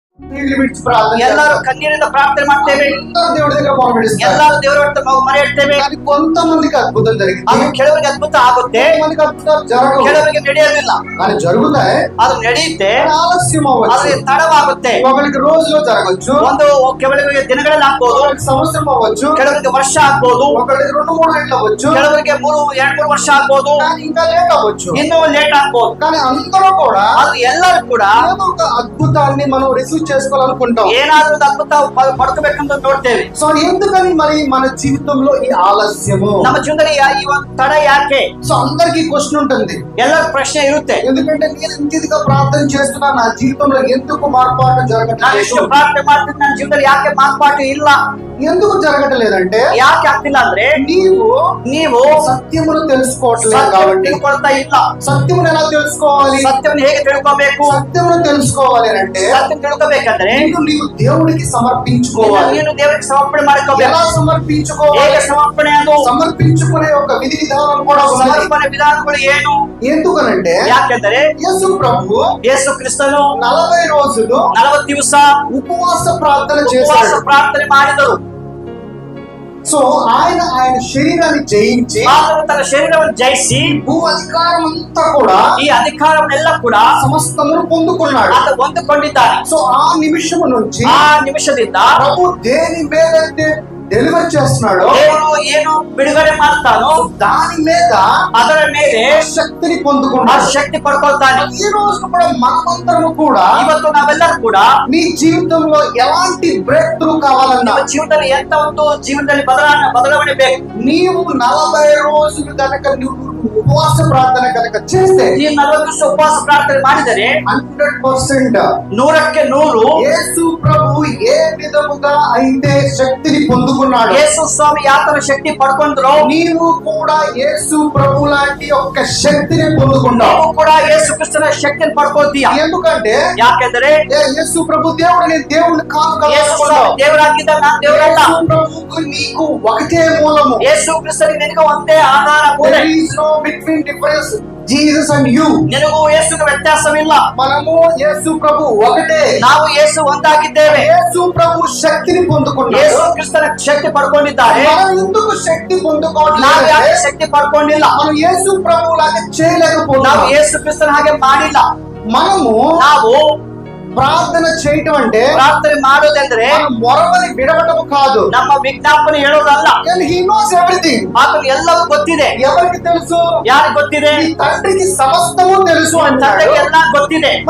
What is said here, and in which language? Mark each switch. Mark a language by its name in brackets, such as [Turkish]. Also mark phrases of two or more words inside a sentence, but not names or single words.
[Kannada] ಎಲ್ಲರೂ ಕಣ್ಣೀರಿಂದ ಪ್ರಾರ್ಥನೆ ಮಾಡ್ತೇವೆ, ಎಲ್ಲರೂ ದೇವರ ಮೊರೆ ಇಡ್ತೇವೆ. [Telugu] కొంతమందికి అద్భుతం జరిగింది, [Kannada] ಅದು ಕೆಲವರಿಗೆ ಅದ್ಭುತ ಆಗುತ್ತೆ, ಕೆಲವರಿಗೆ ನಡೆಯೋದಿಲ್ಲ. ಅದು ನಡೆಯುತ್ತೆ, [Telugu] ఆలస్యం [Kannada] ಅದು ತಡವಾಗುತ್ತೆ. [Telugu] ఒకరికి రోజులో జరగచ్చు, [Kannada] ಒಂದು ಕೆಲವರಿಗೆ ದಿನಗಳಲ್ಲಿ ಆಗ್ಬಹುದು, [Telugu] సంవత్సరం అవ్వచ్చు, [Kannada] ಕೆಲವರಿಗೆ ವರ್ಷ ಆಗ್ಬಹುದು, [Telugu] ఒకరికి 2-3 ఏళ్ళు అవ్వచ్చు, [Kannada] ಕೆಲವರಿಗೆ 2-3 ವರ್ಷ ಆಗ್ಬಹುದು, [Telugu] ఇంకా లేట్ అవ్వచ్చు, [Kannada] ಇನ್ನೂ ಲೇಟ್ ಆಗ್ಬಹುದು. [Telugu] కానీ అందరూ కూడా [Kannada] ಅದು ಎಲ್ಲರೂ ಕೂಡ [Telugu] ఏదో ఒక అద్భుతాన్ని మనం రిసీవ్ చేసుకోవాలనుకుంటాం, [Kannada] ಏನಾದ್ರೂ ಅದ್ಭುತ ಪಡ್ಕೋಬೇಕಂತ ನೋಡ್ತೇವೆ. [Telugu] సో ఎందుకని మరి మన జీవితంలో ఈ ఆలస్యము, [Kannada] ನಮ್ಮ ಜೀವನದಲ್ಲಿ ಈ ಒಂದು ತಡ ಯಾಕೆ? [Telugu] సో అందరికి క్వశ్చన్ ఉంటుంది, [Kannada] ಎಲ್ಲರ ಪ್ರಶ್ನೆ ಇರುತ್ತೆ. [Telugu] ఎందుకంటే నేను ఇంటిదిగా ప్రార్థన చేస్తున్నా, నా జీవితంలో ఎందుకు మార్పాటు [Kannada] ನಾನು [Telugu] జరగట్లేదు, [Kannada] ಎಷ್ಟು ಪ್ರಾರ್ಥನೆ ಮಾಡ್ತೀನಿ, ನನ್ನ ಜೀವನದಲ್ಲಿ ಯಾಕೆ ಮಾರ್ಪಾಟು ಇಲ್ಲ, [Telugu] ఎందుకు జరగట్లేదంటే [Kannada] ಯಾಕೆ ಆಗ್ತಿಲ್ಲ ಅಂದ್ರೆ ನೀವು [Telugu] సత్యమును తెలుసుకోవట్లేదు కాబట్టి. [Kannada] ತಿಳ್ಕೊಳ್ತಾ ಇಲ್ಲ. [Telugu] సత్యమును ఎలా తెలుసుకోవాలి, [Kannada] ಸತ್ಯವನ್ನು ಹೇಗೆ ತಿಳ್ಕೋಬೇಕು? [Telugu] సత్యమును తెలుసుకోవాలి అంటే [Kannada] ಸತ್ಯ ತಿಳ್ಕೋಬೇಕಂದ್ರೆ [Telugu] నీవు దేవుడికి సమర్పించుకోవాలి. [Kannada] ನೀನು ದೇವರಿಗೆ ಸಮರ್ಪಣೆ ಮಾಡ್ಕೋಬೇಕು. [Telugu] ఎలా సమర్పించుకోవాలి, [Kannada] ಹೇಗೆ ಸಮರ್ಪಣೆ ಅದು? [Telugu] సమర్పించుకునే ఒక విధి విధానం కూడా ఉన్నది. [Kannada] ಸಮರ್ಪಣೆ ವಿಧಾನಗಳು ಏನು? [Telugu] ఎందుకనంటే [Kannada] ಯಾಕೆಂದರೆ [Telugu] యేసు ప్రభు [Kannada] ಯೇಸು ಕ್ರಿಸ್ತನು [Telugu] 40 రోజులు [Kannada] 40 ದಿವಸ [Telugu] ఉపవాస ప్రార్థన [Kannada] ಉಪವಾಸ [Telugu] చేశాడు. [Kannada] ಪ್ರಾರ್ಥನೆ ಮಾಡಿದರು. [Telugu] సో ఆయన శరీరాన్ని జయించి [Kannada] ಆತನು ತನ್ನ ಶರೀರವನ್ನು ಜಯಿಸಿ [Telugu] భూ అధికారం అంతా కూడా, [Kannada] ಈ ಅಧಿಕಾರವನ್ನೆಲ್ಲ ಕೂಡ [Telugu] సమస్తమును పొందుకున్నాడు. [Kannada] ಆತ ಹೊಂದಿಕೊಂಡಿದ್ದಾನೆ. [Telugu] సో ఆ నిమిషము నుంచి [Kannada] ಆ ನಿಮಿಷದಿಂದ [Telugu] ప్రభు దేని మీద డెలివర్ చేస్తున్నాడు, [Kannada] ದೇವರು ಏನು ಬಿಡುಗಡೆ ಮಾಡ್ತಾನೋ [Telugu] దాని మీద [Kannada] ಅದರ ಮೇಲೆ [Telugu] శక్తిని [Kannada] ಆ [Telugu] పొందుకున్నాడు. [Kannada] ಶಕ್ತಿ ಪಡ್ಕೊಳ್ತಾನೆ. [Telugu] ఈ రోజు కూడా మనమందరము కూడా [Kannada] ಇವತ್ತು ನಾವೆಲ್ಲರೂ ಕೂಡ [Telugu] నీ జీవితంలో ఎలాంటి [English] break through [Telugu] కావాలన్నా, [Kannada] ನಮ್ಮ ಜೀವನದಲ್ಲಿ ಎಂತ ಒಂದು ಜೀವನದಲ್ಲಿ ಬದಲಾವಣೆ ಬೇಕು. [Telugu] నీవు 40 రోజులు కనుక నువ్వు ఉపవాస ప్రార్థన కనుక చేస్తే [Kannada] ಈ 40 ದಿವಸ ಉಪವಾಸ ಪ್ರಾರ್ಥನೆ ಮಾಡಿದರೆ 100% 100ಕ್ಕೆ 100 [Telugu] యేసు ప్రభు ఏ విధముగా అయితే శక్తిని పొందుకున్నాడు, [Kannada] ಯೇಸು ಸ್ವಾಮಿ ಯಾತನ ಶಕ್ತಿ ಪಡ್ಕೊಂಡ್ರು, [Telugu] నీవు కూడా యేసు ప్రభు లాంటి ఒక శక్తిని పొందుకున్నావు. [Kannada] ನೀವು ಕೂಡ ಯೇಸು ಕ್ರಿಸ್ತನ ಶಕ್ತಿಯನ್ನು ಪಡ್ಕೊಳ್ತೀಯ. [Telugu] ఎందుకంటే [Kannada] ಯಾಕೆಂದರೆ [Telugu] యేసు ప్రభు దేవుడు, నేను దేవుడిని కాదు కదా [Kannada] ಯೇಸು ಸ್ವಾಮಿ ದೇವರಾಗಿದ್ದ, ನಾನು ದೇವರಲ್ಲ. [Telugu] యేసు ప్రభువుకు నీకు ఒకటే మూలము. [Kannada] ಯೇಸು ಕ್ರಿಸ್ತನಿಗೆ ನಿನಗೆ ಒಂದೇ ಆಧಾರ ಮೂಲ. [English] There is no between difference Jesus and you. [Kannada] ನಿನಗೂ ಯೇಸುಗೂ ವ್ಯತ್ಯಾಸವಿಲ್ಲ. [Telugu] మనము యేసు ప్రభు ఒకటే. [Kannada] ನಾವು ಯೇಸು ಒಂದಾಗಿದ್ದೇವೆ. [Telugu] యేసు ప్రభు శక్తిని పొందుకున్నాడు. [Kannada] ಯೇಸು ಕ್ರಿಸ್ತನ ಶಕ್ತಿ ಪಡ್ಕೊಂಡಿದ್ದಾರೆ. [Telugu] మనం ఎందుకు శక్తి [Kannada] ನಾವು [Telugu] పొందుకోవట్లేదు? [Kannada] ಯಾಕೆ ಶಕ್ತಿ ಪಡ್ಕೊಂಡಿಲ್ಲ? [Telugu] మనం యేసు ప్రభు లాగా [Kannada] ನಾವು [Telugu] చేయలేకపోతున్నాం. [Kannada] ಯೇಸು ಕ್ರಿಸ್ತನ ಹಾಗೆ ಮಾಡಿಲ್ಲ. [Telugu] మనము [Kannada] ನಾವು [Telugu] ప్రార్థన చేయటం అంటే [Kannada] ಪ್ರಾರ್ಥನೆ ಮಾಡೋದಂದ್ರೆ [Telugu] మన మొరవని విడవటం కాదు. [Kannada] ನಮ್ಮ ವಿಜ್ಞಾಪನೆ ಹೇಳೋದಲ್ಲ. [English] And he knows everything. [Kannada] ಆತನು ಎಲ್ಲವೂ ಗೊತ್ತಿದೆ. [Telugu] ఎవరికి తెలుసు? [Kannada] ಯಾರಿಗೆ ಗೊತ್ತಿದೆ? [Telugu] నీ తండ్రికి సమస్తము తెలుసు అంటాడు. [Kannada] ತಂದೆಗೆ ಎಲ್ಲ ಗೊತ್ತಿದೆ.